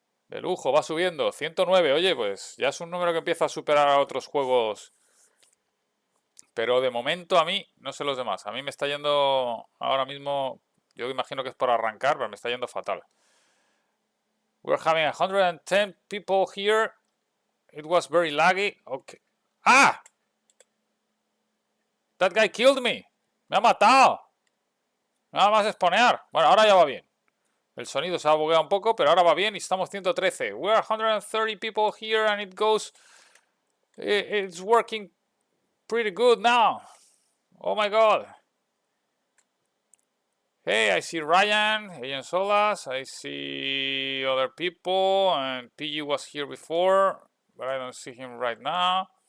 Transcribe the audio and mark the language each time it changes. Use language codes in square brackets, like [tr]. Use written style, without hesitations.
[es] Va subiendo. 109, oye, pues ya es un número que empieza a superar a otros juegos. Pero de momento a mí, no sé los demás. A mí me está yendo ahora mismo, yo imagino que es por arrancar, pero me está yendo fatal. [en] We're having 110 people here. It was very laggy. Okay. ¡Ah! That guy killed me. [es] Me ha matado. Nada más exponear. Bueno, ahora ya va bien. El sonido se ha bugueado un poco, pero ahora va bien y estamos 113. [en] We're 130 people here and it goes... It's working pretty good now. Oh my god. Hey, I see Ryan, Agent Solas, I see other people, and PG was here before, but I don't see him right now.